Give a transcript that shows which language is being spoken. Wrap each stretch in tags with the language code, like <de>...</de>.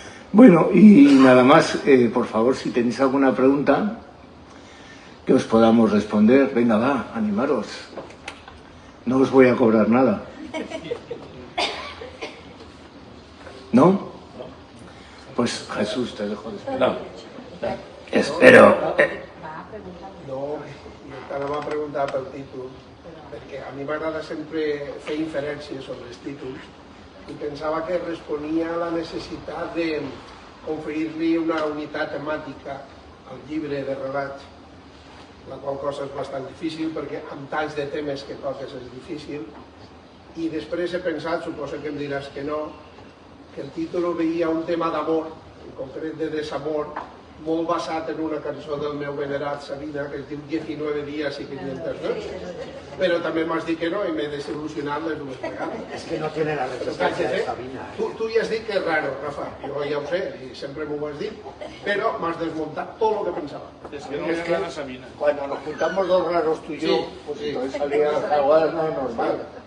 <es>Bueno, y nada más, por favor, si tenéis alguna pregunta que os podamos responder, venga, va, animaros. No os voy a cobrar nada. ¿No? Pues Jesús, te dejo despedir. No. Espero.</es> <ca>No, jo t'anava a preguntar pel títol, perquè a mi m'agrada sempre fer inferències sobre els títols i pensava que responia a la necessitat de conferir-li una unitat temàtica al llibre de relats, la qual cosa és bastant difícil perquè amb tants de temes que toques és difícil, i després he pensat, suposo que em diràs que no, que el títol veia un tema d'amor, en concret de desamor, molt basat en una cançó del meu venerat Sabina, que es diu 19 dies i 500 noches, però també m'has dit que no i m'he desil·lusionat les dues vegades.</ca> <es>Es que no tiene la referencia de Sabina.</es> <ca>Tu ja has dit que és raro, Rafa, jo ja ho sé, i sempre m'ho has dit, però m'has desmuntat tot el que pensava.</ca> <es>Es que no le hablan a Sabina. Cuando nos juntamos dos raros tú y yo, Sí, pues sí. entonces salía algo normal.</es>